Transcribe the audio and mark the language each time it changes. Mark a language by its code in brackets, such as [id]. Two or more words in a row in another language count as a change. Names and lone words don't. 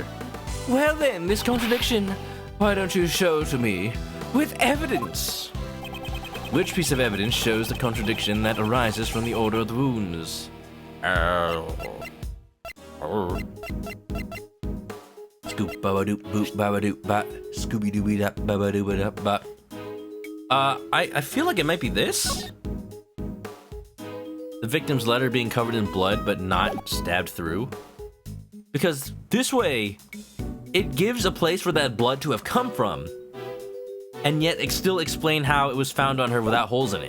[en] Well then, this contradiction, why don't you show to me with evidence? Which piece of evidence shows the contradiction that arises from the order of the wounds? Scoop babadoop boop babadoop bat scooby dooby dap babadoop bat. I feel like it might be this. The victim's letter being covered in blood but not stabbed through. Because this way, it gives a place for that blood to have come from. And yet it still explain how it was found on her without holes in it.